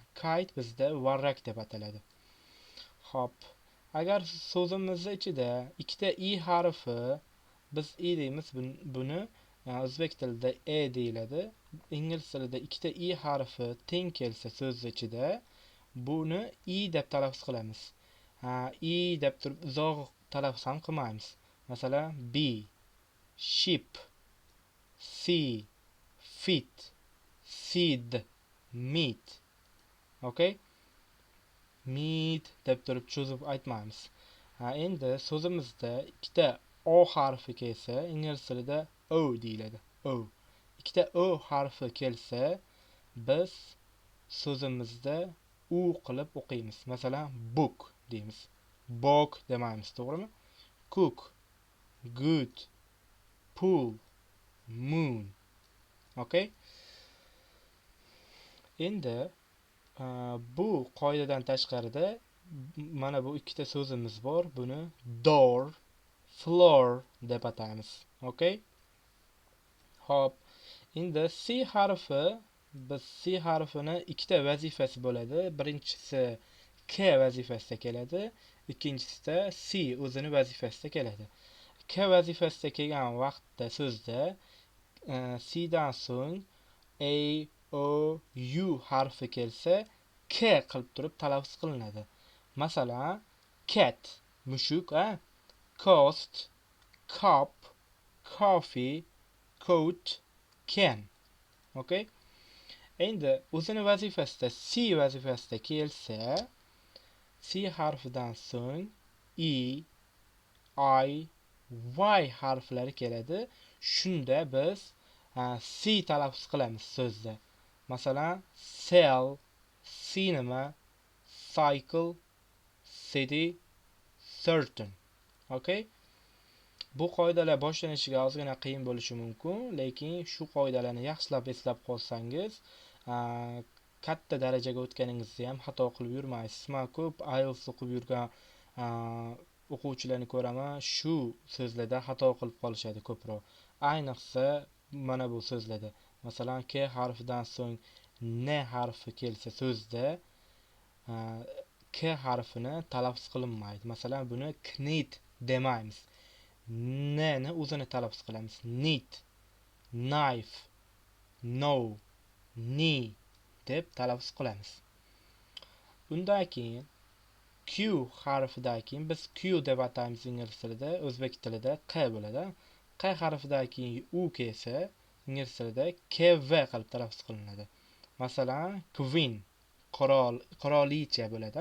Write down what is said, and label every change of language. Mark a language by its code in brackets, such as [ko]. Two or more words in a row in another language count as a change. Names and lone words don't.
[uz] Kite bizda varrak deb ataladi. Xo'p, agar so'zimizning ichida ikkita I harfi, biz I deymiz, buni o'zbek tilida E deyiladi. Ingliz tilida ikkita I harfi teng kelsa so'z ichida, buni I deb talaffuz qilamiz. I deb turib uzoq talaffuz ham qilmaymiz. Masalan, [en] B, sheep, sea, feet, seed, meat. [uz] Okay? Meat deb turib cho'zib aytmaymiz. Endi so'zimizda ikkita o harfi kelsa, ingliz tilida o deyiladi. O. Ikkita o harfi kelsa, biz so'zimizda u qilib o'qiymiz. Masalan, book deymiz. Bog demaymiz, to'g'rimi? [en] Cook, good, pool, moon. [uz] Okay? Endi bu qoidadan tashqarida mana bu ikkita so'zimiz bor. Buni [en] door, floor [uz] deb ataymiz. Okay? Hop. Endi C harfi, biz C harfini ikkita vazifasi bo'ladi. Birinchisi K vazifasida keladi, ikkinchisida C o'zini vazifasida keladi. K vazifasida kelgan vaqtda so'zda C dan so'ng A, O, U harfi kelsa, K qilib turib talaffuz qilinadi. Masalan, cat, mushuk, [en] cost, cup, coffee, coat, can. [uz] Okay? Endi o'zini vazifasida C vazifasida kelsa, C harfidan so'ng E, I, Y harflari keladi. Shunda biz C talaffuz qilamiz so'zda. Masalan, [en] sell, cinema, cycle, city, certain. [uz] Okay? Bu qoidalar boshlanishiga ozgina qiyin bo'lishi mumkin, lekin shu qoidalarni yaxshilab eslab qolsangiz, katta darajaga o'tganingizda ham xato qilib yurmaysiz. Men ko'p IELTS o'qib yurgan o'quvchilarni ko'raman, shu so'zlarda xato qilib qolishadi ko'proq. Ayniqsa mana bu so'zlarda. Masalan, K harfidan so'ng N harfi kelsa so'zda K harfini talaffuz qilinmaydi. Masalan, buni knit demaymiz. N'ni o'zini talaffuz qilamiz. [en] Need, knife, know, knee [uz] deb talaffuz qilamiz. Undan keyin Q harfidan keyin biz Q deb ataymiz ingliz tilida, o'zbek tilida Q bo'ladi. Q harfidan keyin U kelsa, ingliz tilida KV qilib talaffuz qilinadi. Masalan, queen, qirolicha bo'ladi.